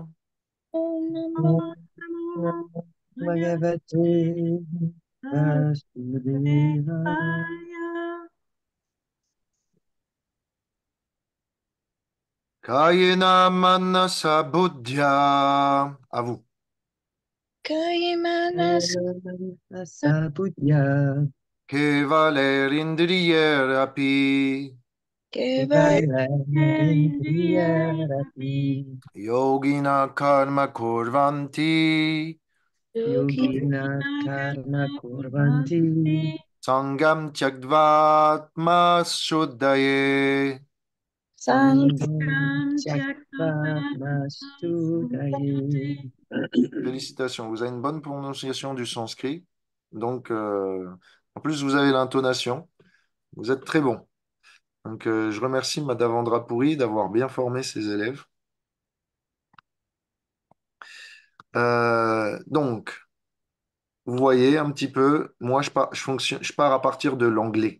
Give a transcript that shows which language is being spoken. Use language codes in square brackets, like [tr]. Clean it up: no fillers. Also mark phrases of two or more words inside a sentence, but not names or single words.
[sa] Oh, Namo. Om Om Namo Namo Bhagavate Bhagavate Vasudevaya. Vasudevaya. Kayena Manasa Buddhya. [fr] À vous. [sa] Kaimanas. Sabudya. Kevalerindriyerapi. Keva. Kevalandindriyarapi. Yogina Karma Kurvanti. Yogi. Yogina karma kurvanti. Sangam Tyaktvatma Shuddhaye. Sang. Sangam Tyaktva Masudaye. [fr] Félicitations, vous avez une bonne prononciation du sanskrit. Donc, en plus, vous avez l'intonation. Vous êtes très bon. Donc, je remercie Madame Vendrapouri d'avoir bien formé ses élèves. Donc, vous voyez un petit peu, moi, je pars à partir de l'anglais.